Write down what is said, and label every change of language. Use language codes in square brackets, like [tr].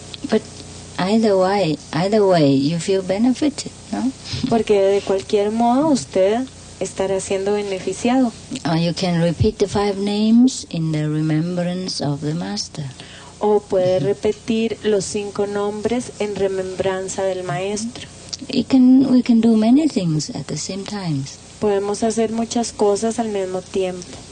[en] But either way you feel benefited, no? [es] Porque de cualquier modo usted estará siendo beneficiado. [en] You can repeat the 5 names in the remembrance of the master. [es] O puede repetir los 5 nombres en remembranza del maestro. [en] We can do many things at the same time. [es] Podemos hacer muchas cosas al mismo tiempo.